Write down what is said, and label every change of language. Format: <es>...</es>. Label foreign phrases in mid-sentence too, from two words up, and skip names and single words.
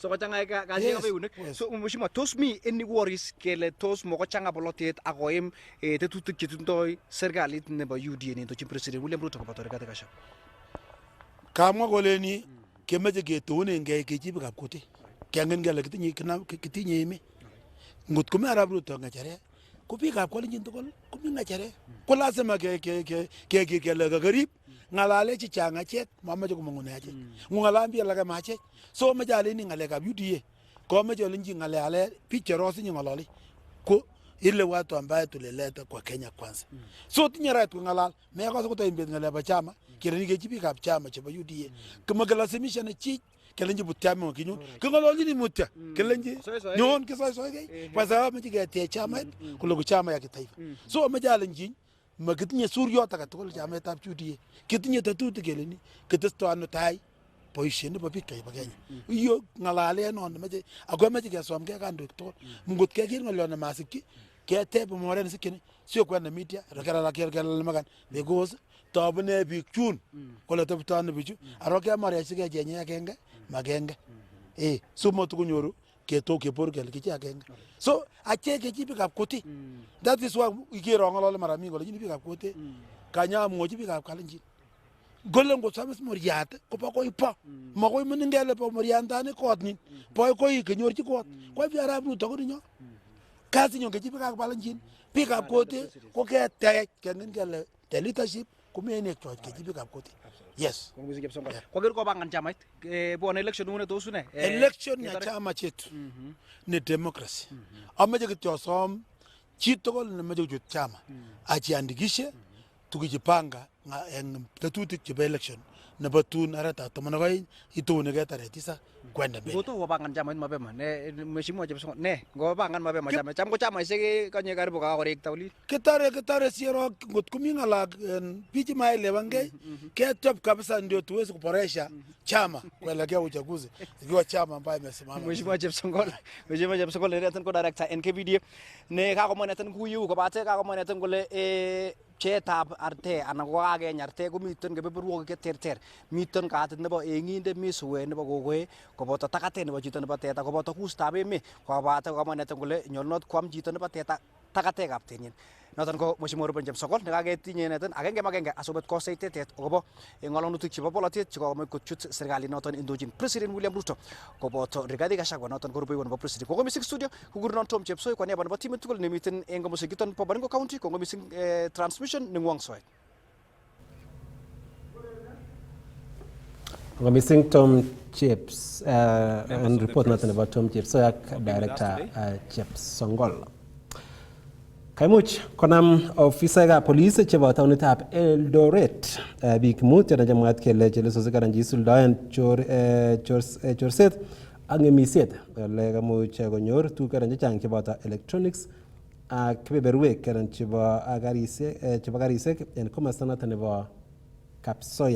<kln>so kochanga kazi ka beunek so mheshimiwa tos mi</kln> <en>any worries</en> <kln>kele tos moko changa bolotet akoim tetutik chetindoi serikalit nebo UDA ne to president William Ruto koboto Rigathi Gachagua kamwa koleni kemeche ketone ngei kechibikab kutit kiangen kele kitinye ime ngot komi Arap Ruto ng'echere ko biikab Kalenjin tugul komi ng'echere ko lazima kele kakarib ng'alale chichang achek mameche komong'une achek ng'alal biik alake machek so meche aleni ng'alekab UDA komeche olenji ng'alale biik cherosinye ng'ololi ko ile</kln> <sw>watu ambaye tulileta kwa Kenya kwanza</sw> <kln>so</kln> <en>tinye right</en> <kln>kung'alal mekose kotoimbet ng'alekab chama kele nikechi biikab chama chebo UDA kemekelazimisha ne chich kelenji butiame kinyo kingololini mutya kelenji nyon kisoisoigei</kln> <sw>kwa sababu</sw> <kln>meche ketech chamait kule</kln> <sw>chama ya kitaifa</sw> <kln>so meche alenji makitinye suryot agetugul chamaitab UDA kitinye tetutik keleni kitesto ano tai boisiet nebo biik chebo Kenya iyo ng'alale non meche ako meche kesomgei kandoik tugul ngot kekir ng'olyon nemasipchi keteb moret nesikchini</kln> <sw>sio kwenda</sw> <kln>media rakera makan because tobune biik chun kole tebto ano bichu aro kemare sike jenye agenge magenge so motukunyoru ketok kebor kele kichi agenge so ache kechi biikab kutit</kln> <en>that is why</en> <kln>ikero ng'olole</kln> <sw>mara mingi</sw> <kln>kole nyini biikab kutit kanya mwochi biikab Kalenjin gole ngosamis moriat kobo koi po makoi meningele po moriandani kot nin po koi kenyorchi kot kwa bi Arap Ruto kodinyo kazi nyo kechi biikab Kalenjin biikab kutit ko ketech kengen kele</kln> <en>the leadership</en> <kln>kumene choj kechi biikab kutit Yes. Kot missing Chepsongol. Koker kopangan chamait bwone election ngune tos une.</kln> <sw>Election ya chama chetu ni democracy.</sw> <kln>Amache kityo som chitugul nemeche kuchut chama ajiandikishe tukijipanga eng tetutik chebo election nebo tun arawetab 12 itounigei</kln> <sw>tarehe 9 kwenda mbele.</sw> <kln>Ngoto kopangan chamait mapema ne mheshimiwa Chepsongol ne ngopangan mapema chama cham ko chamaisiek konye karibu kakorekta oli. Kitare siero ngot komi ng'alak bichi maelewangei kechop kabisa</kln> <sw>ndio tuweze kuboresha chama kuelekea uchaguzi ikiwa chama ambayo imesimama.</sw> <kln>Mheshimiwa Chepsongol neten ko director NKVDA ne kakomwa neten kuyu kobate kakomwa neten kole pcheetab arte anan ko kakeny arte komiten kebeberwogik cheterter. Miten katit nebo eng'inde, mi suet nebo kokoe, koboto takatet nebo chito nebo teta, koboto kustab emet, kobate kamwa neten kole nyolunot kwam chito nebo teta takatekab tenyin. Noton ko Mheshimiwa Ruben Chepsongol nekaketinye neten agenge asikobit koseit tetet akobo ng'alalutik chebo polotet chekokomuch kochut serikalit noton indochin President William Ruto koboto Rigathi Gachagua noton ko rubeiwot nebo president. Kongo missing studio kukurunon Tom Chepsoi</kln> <sw>kwa niaba</sw> <kln>nebo timit tugul nemiten en komosikiton po Baringo County. Kongo missing transmission nengwong soet. Kongo missing Tom Cheps and report noton nebo Tom Chepsoi ak director Chepsongol. Kaimuch konam ofisaekab police chebo taonitab Eldoret biik mut chemwaat kele chelesosiek anan cheisuldoen chorset ak ng'emisiet ole kamuch konyor tuguk chechang cheboto electronics ak kebeberwek chebo karisiek en komosta noton nebo Kapsoya.</kln>